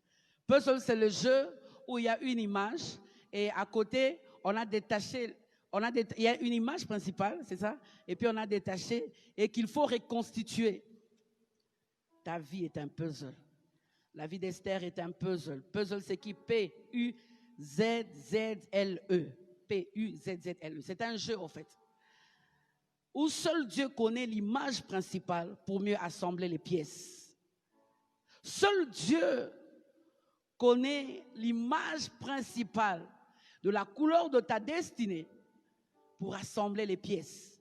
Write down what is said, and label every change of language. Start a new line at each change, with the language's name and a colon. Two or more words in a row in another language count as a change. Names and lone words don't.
French: Puzzle, c'est le jeu où il y a une image et à côté, on a détaché, il y a une image principale, c'est ça? Et puis on a détaché et qu'il faut reconstituer. Ta vie est un puzzle. La vie d'Esther est un puzzle. Puzzle s'écrit P-U-Z-Z-L-E. P-U-Z-Z-L-E. C'est un jeu, en fait, où seul Dieu connaît l'image principale pour mieux assembler les pièces. Seul Dieu connaît l'image principale de la couleur de ta destinée pour assembler les pièces.